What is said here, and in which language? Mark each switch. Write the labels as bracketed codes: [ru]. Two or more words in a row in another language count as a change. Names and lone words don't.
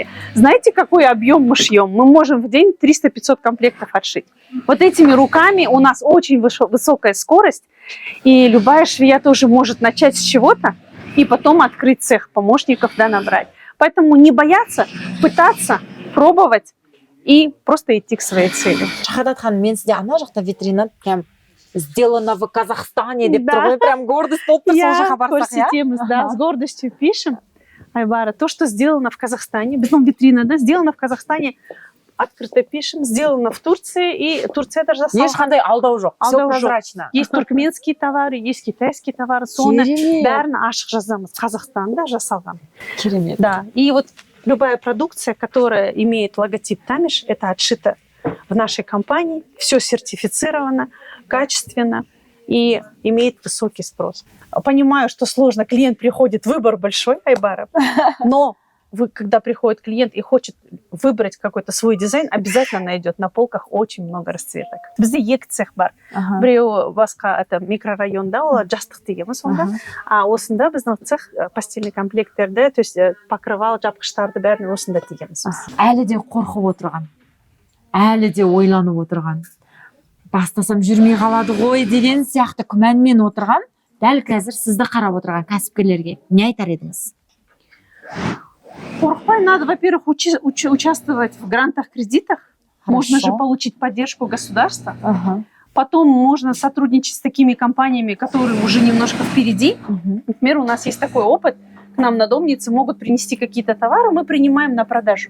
[ru] Знаете, какой объем мы шьем? Мы можем в день 300-500 комплектов отшить. Вот этими руками у нас очень высокая скорость, и любая швея тоже может начать с чего-то и потом открыть цех, помощников, да, набрать. Поэтому не бояться, пытаться, пробовать и просто идти к своей цели. [kk] Шахадат ханым, мен сізде ана жақта [ru] витрина прям сделано в Казахстане [kk] деп тұр ғой, [ru] прям гордость [kk] болып тұр, сол жаққа барсақ, [ru] да, с гордостью пишем, Айбара, то, что сделано в Казахстане, безумно витрина, да, сделано в Казахстане, открыто пишем, сделано в Турции, и Турция даже засалған. [kk] Ешқандай алдау жоқ, [ru] все прозрачно. Есть туркменские товары, есть китайские товары, [kk] соны бәрін ашық жазамыз. Қазақстанда жасалған. Керемет. [ru] Да, и вот любая продукция, которая имеет логотип Тамиш, это отшито в нашей компании, все сертифицировано, качественно и имеет высокий спрос. Понимаю, что сложно, клиент приходит, выбор большой, Айбара, но когда приходит клиент и хочет выбрать какой-то свой дизайн, обязательно найдет на полках очень много расцветок. [kk] Бізде екі цех бар. Біреу басқа, это микрорайонда, ол жастық дегенбіз онда. А осында біздің цех [ru] постельный комплектерді, то есть покрывал, [kk] жапқыштарды бәрін осында дегенбіз. Әлі де қорқып отырған, әлі де ойланып отырған, бастасам жүрмей қалады ғой деген сияқты күмәнмен отырған, дәл қазір сізді қарап отырған кәсіпкерлерге не айтар едіңіз? Қорқпай, [ru] надо, во-первых, участвовать в грантах, кредитах. Можно же получить поддержку государства. Потом можно сотрудничать с такими компаниями, которые уже немножко впереди. Например, у нас есть такой опыт. К нам на Домнице могут принести какие-то товары, мы принимаем на продажу.